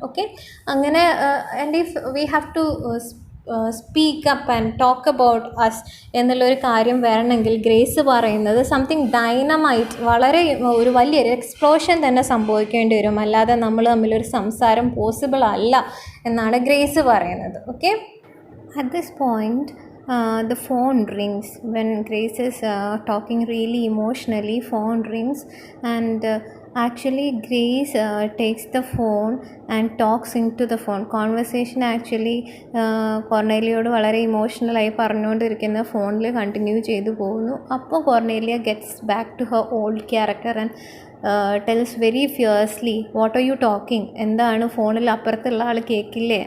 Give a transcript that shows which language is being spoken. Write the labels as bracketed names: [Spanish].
[Malayalam] Okay, അങ്ങനെ [English] and if we have to speak up and talk about us [Malayalam] എന്നുള്ളൊരു കാര്യം വരണമെങ്കിൽ ഗ്രേസ് പറയുന്നത് [English] something dynamite, [Malayalam] വളരെ ഒരു വലിയൊരു എക്സ്പ്ലോഷൻ തന്നെ സംഭവിക്കേണ്ടി വരും, അല്ലാതെ നമ്മൾ തമ്മിലൊരു സംസാരം പോസിബിൾ അല്ല എന്നാണ് ഗ്രേസ് പറയുന്നത്. [English] Okay, at this point the phone rings. When Grace is talking really emotionally, phone rings and actually Grace takes the phone and talks into the phone. [Malayalam] Conversation actually കോർണേലിയോട് വളരെ ഇമോഷണലായി പറഞ്ഞുകൊണ്ടിരിക്കുന്ന ഫോണിൽ കണ്ടിന്യൂ ചെയ്തു പോകുന്നു. അപ്പോൾ [English] Cornelia gets back to her old character and tells very fiercely what are you talking, [Malayalam] എന്താണ് ഫോണിൽ അപ്പുറത്തുള്ള ആൾ കേൾക്കില്ലേ?